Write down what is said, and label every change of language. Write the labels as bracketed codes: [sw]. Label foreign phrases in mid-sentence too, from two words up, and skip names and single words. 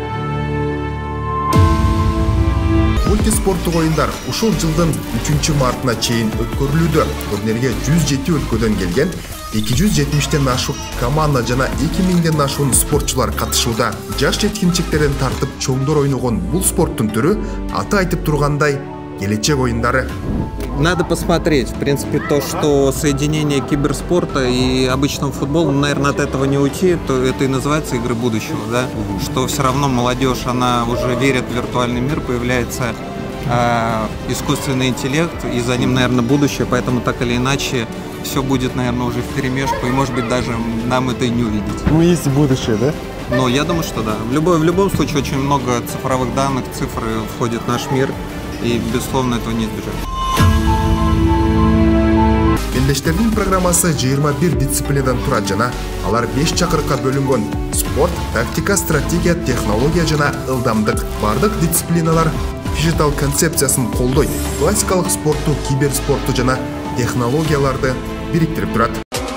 [ky] Мультиспорттук оюндар ушул жылдын 3-мартына чейин өткөрүлүүдө. Турнирге 107 өлкөдөн келген 270ден ашык команда жана 2000ден ашуун спортчулар катышууда. Жаш жеткинчектерден тартып чоңдор ойногон бул спорттун түрү аты айтып тургандай келечек оюндары. [ru] Надо посмотреть, в принципе, то, что соединение киберспорта и обычного футбола, наверное, от этого не уйти, то это и называется игры будущего, да? Что все равно молодежь, она уже верит в виртуальный мир, появляется искусственный интеллект, и за ним, наверное, будущее, поэтому так или иначе все будет, наверное, уже вперемешку, и, может быть, даже нам это и не увидеть. Ну, есть будущее, да? Ну, я думаю, что да. В любом случае, очень много цифровых данных, цифры входят в наш мир, и, безусловно, этого не избежать. [ky] Мелдештердин программасы 21 дисциплинадан турат жана алар 5 чакырыкка бөлүнгөн. Спорт, тактика, стратегия, технология жана ылдамдык. Бардык дисциплиналар фижитал концепциясын колдойт. Классикалык спортту, киберспортту жана технологияларды бириктирип турат.